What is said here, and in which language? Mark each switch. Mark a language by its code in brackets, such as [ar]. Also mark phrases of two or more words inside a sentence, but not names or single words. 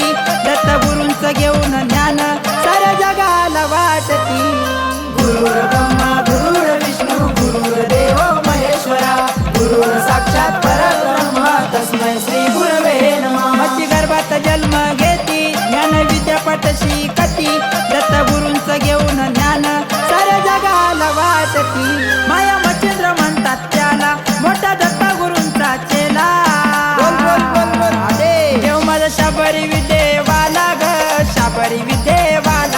[mr] दत्त गुरूंच घेऊन ज्ञान साऱ्या जगाला वाटती। [sa] गुरुर ब्रह्मा गुरुर विष्णू गुरुर देव महेश्वरा। गुरुर साक्षात परब्रह्म तस्मै श्री गुरवे नमः। [mr] मच्छी गर्भात जन्म घेती, ज्ञान विद्यापीठ शिकती। दत्त गुरूंच घेऊन ज्ञान साऱ्या जगाला वाटती। माया मच्छिंद्र म्हणतात त्याला, मोठा दत्त गुरूंचा चेला। बोल बोल बोल बोल आदेश। देव माझा शाबरी विदेवाला ग, शाबरी विदेवाला।